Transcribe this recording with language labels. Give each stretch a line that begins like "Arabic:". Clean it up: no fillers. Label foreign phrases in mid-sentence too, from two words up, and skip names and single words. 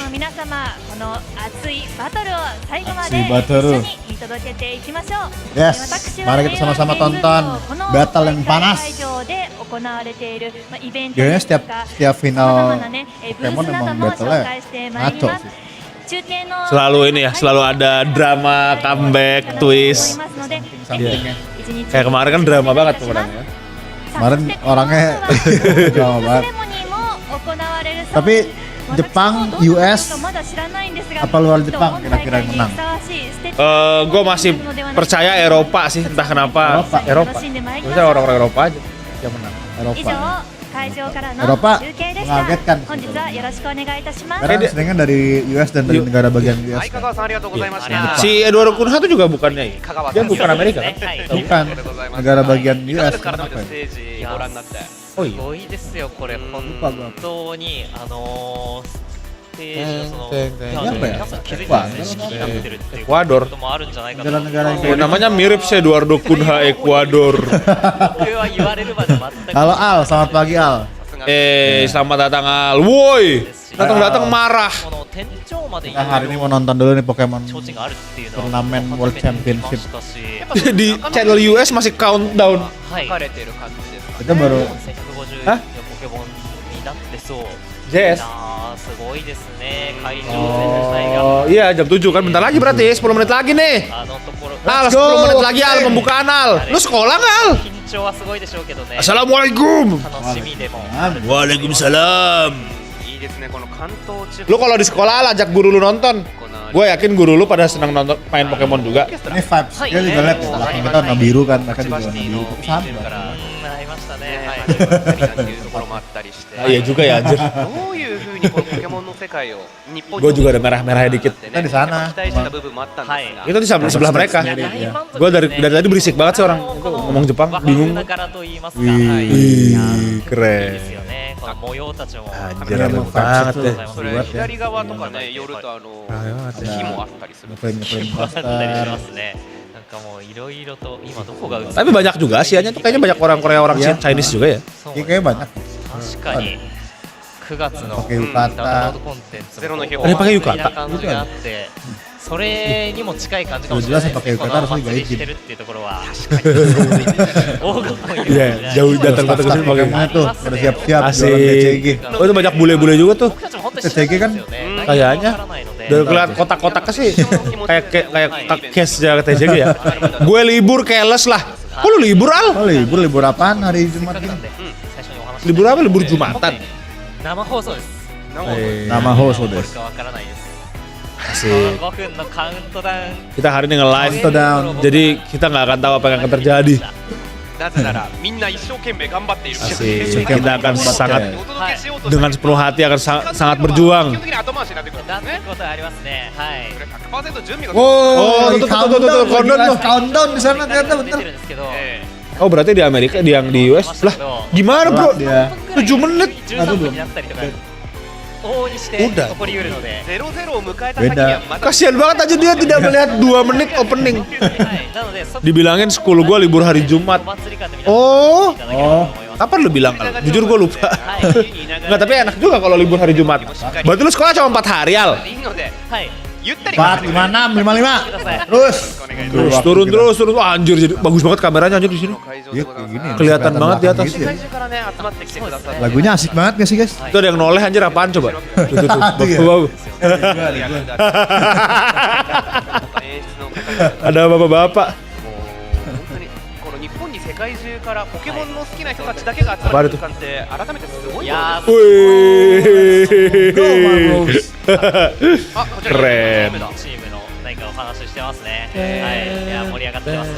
Japanese: 皆様この熱いバトルを最後まで熱いバトル一緒に見届けていきましょう。
Indonesian: Yes,
Japanese: 私は
Indonesian: mari kita sama-sama tonton
Japanese: この
Indonesian: battle yang
Japanese: 大
Indonesian: panas.
Japanese: 会場で行われているイベント
Indonesian: Kayaknya
Japanese: ですとか
Indonesian: setiap final
Japanese: 様々なねブー
Indonesian: Pokemon
Japanese: スなど
Indonesian: emang
Japanese: も
Indonesian: battle-nya
Japanese: 紹介してまいり
Indonesian: ngaco
Japanese: ます
Indonesian: sih.
Japanese: 中継の
Indonesian: Selalu ini ya, selalu ada drama, comeback, twist. Sampingnya. Kayak kemarin kan drama banget pemenangnya. Kemarin orangnya drama banget. Tapi Jepang, US, apa luar Jepang kira-kira yang menang? Gue masih percaya Eropa sih, entah kenapa. Eropa. Maksudnya orang-orang Eropa aja yang menang. Eropa.
Japanese: 会場からの
Indonesian: Eropa
Japanese: 中継でした。
Indonesian: mengagetkan.
Japanese: 本日はよろしくお願いいたします。
Indonesian: Karena seringnya dari US dan dari negara bagian US.
Japanese: はい香川さんありがとうございました
Indonesian: Si Eduardo Kunha tuh juga bukannya,
Japanese: 香川
Indonesian: dia
Japanese: さん
Indonesian: bukan Amerika kan?
Japanese: はい
Indonesian: Bukan negara bagian
Japanese: いかが
Indonesian: US.
Japanese: ですか改め
Indonesian: Kenapa
Japanese: て
Indonesian: ya?
Japanese: ステージご覧になって
Indonesian: Oh
Japanese: す
Indonesian: iya.
Japanese: ごいですよこれ本当にステージのその
Indonesian: Teng, teng, teng.
Japanese: 皆さん気づいてますね四季になってるっていうこ
Indonesian: Ecuador.
Japanese: ともあるんじゃないかと
Indonesian: Negara-negara Oh, yang namanya mirip si Eduardo Kunha Ecuador.
Japanese: 僕は言われるまで全く
Indonesian: Halo Al, selamat pagi Al. Selamat datang Al. Woi, datang-datang marah.
Japanese: この店長まで
Indonesian: Kita hari ini mau nonton dulu nih Pokemon
Japanese: 提灯があるっていうのは
Indonesian: Turnamen
English: World Championship.
Japanese: 初めて見ましたし
Indonesian: Di channel US masih countdown.
Japanese: はい書かれてる感じですか
Indonesian: Kita baru 1150
Japanese: あのポケモンになってそう
Indonesian: Jess.
Japanese: いやーすごいですね会場全体が
Indonesian: Oh iya jam 7 kan bentar lagi berarti 10 menit lagi nih.
Japanese: あのところ
Indonesian: Al
English: Let's
Indonesian: 10
English: go.
Indonesian: menit lagi Al pembukaan Al. Lu sekolah nggak Al?
Japanese: 緊張はすごいでしょうけどね
Arabic: Assalamualaikum.
Japanese: 楽しみでも
Arabic: Waalaikumsalam.
Japanese: いいですねこの関東地
Indonesian: Lu kalau di sekolah Al ajak guru lu nonton. Gue yakin guru lu pada senang nonton main Pokemon juga. ini vibes. Dia juga lihat ya, belakang kita warna biru kan, mereka juga
Japanese: 千葉シ
Indonesian: warna
Japanese: ティ
Indonesian: biru.
Japanese: の
Indonesian: Itu
Japanese: ビー
Indonesian: sama.
Japanese: チからなりましたねねはい始まったりなんていうところもあったりして
Indonesian: Ah, iya juga ya anjir.
Japanese: どういうふうにこのポケモンの世界を日本
Indonesian: Gua juga ada merah-merahnya dikit. Kita di sana.
Japanese: 期待した部分もあったんですが
Indonesian: Itu di sebelah mereka.
Japanese: いや大満足
Indonesian: Gue dari
Japanese: ですね
Indonesian: tadi berisik banget sih orang itu ngomong Jepang,
Japanese: 和
Indonesian: bingung.
Japanese: 風な柄と言いますか
Indonesian: Wih,
Japanese: はいいやいい
Indonesian: keren.
Japanese: ですよねこの模様たちも
Indonesian: Anjir, Iya, rame emang banget vibes deh. itu
Japanese: それ
Indonesian: buat ya.
Japanese: 左側とかね寄ると火もあったりする
Indonesian: Ngeframe
Japanese: あったりし
Indonesian: poster.
Japanese: ますねなんかもういろいろと今どこが映って
Indonesian: Tapi banyak juga Asianya tuh kayaknya banyak orang Korea, orang Iya. Chinese juga ya.
Japanese: そう
Indonesian: Iya, kayaknya banyak.
Japanese: 確かに9月の
Indonesian: Pakai
Japanese: ダウンロー
Indonesian: yukata.
Japanese: ドコンテンツゼロの日も
Indonesian: あれpakai yukata？
Japanese: こんな感じがあってそれにも近い感じかもしれ
Indonesian: Jelas
Japanese: ない
Indonesian: yang
Japanese: ですね。
Indonesian: pakai
Japanese: この
Indonesian: yukata harus
Japanese: 祭り
Indonesian: digaji.
Japanese: してるっていうところは大ごとに
Indonesian: Iya, jauh datang kota ke sini pakai Pokemon tuh udah siap-siap jualan asik. TCG. Oh itu banyak bule-bule juga tuh.
Japanese: 僕たちも本当に知らないんですよね。
Indonesian: Kayaknya.
Japanese: わからないので
Indonesian: Udah kelihatan kotak-kotaknya sih kayak case aja TCG ya. Gue libur keles lah. Kok lu libur Al? Oh libur apaan hari
Japanese: せっ
Indonesian: Jumat
Japanese: かくな
Indonesian: ini?
Japanese: んで最初にお話し
Indonesian: Libur apa? Libur Jumatan.
Japanese: 生放送です。
Indonesian: Nama host
Japanese: 起こる des. かわからないです。
Indonesian: Asik.
Japanese: 5分のカウントダウン
Indonesian: Kita hari ini nge-live. Countdown. Jadi kita nggak akan tahu apa yang akan terjadi.
Japanese: なぜならみんな一生懸命頑張っている
Indonesian: Asik. Kita akan sangat
Japanese: お届けしようと
Indonesian: dengan sepenuh hati akan sangat berjuang.
Japanese: 基本的に後回しになってくるんでなんてすねことありますね。はい。これ100%準備が
Indonesian: Oh, tuh, tuh, tuh, tuh, tuh, countdown, countdown lagi tuh.
English: live countdown
Indonesian: di sana ternyata
Japanese: 出
Indonesian: bentar.
Japanese: てるんですけど、
Indonesian: Oh berarti di Amerika, yang di US lah. Gimana bro? Dia 7 menit.
Japanese: 13 分になったりとか往々にして起こりうるので、 0-0を迎えた先にはまだ Kasian banget aja dia tidak melihat 2 menit opening. はい。なのでそこ
Indonesian: Dibilangin school gua libur hari Jumat.
Japanese: お祭り感で皆さん
Indonesian: Oh,
Japanese: いただければと思います。
Indonesian: kapan lu bilang Al? Jujur gua lupa.
Japanese: はい。
Indonesian: Enggak, tapi enak juga kalau libur hari Jumat. Berarti lu sekolah cuma 4 hari Al.
Japanese: いいのではい。ゆったり
Indonesian: 4, 5, 6, 55. Terus. Terus turun. Wah, anjir jadi bagus banget kameranya anjir di sini. Iya kayak gini. Kelihatan banget di atas. Gitu 世 ya. 界中からね集まってきてくださって Lagunya asik banget gak sih guys? Itu ada yang noleh anjir apaan coba? Tuh. Ada ya? Bapak-bapak.
Japanese: 演出の方々
Indonesian: Ada bapak-bapak.
Japanese: もう本当にこの日本に世界中からポケモンの好きな人たちだけが集まる空間って改めてすごいものいや
Indonesian: Wih.
Japanese: あこちら
Indonesian: Keren.
Japanese: チームの何かお話ししてますね。はい。いや盛り上がってますね。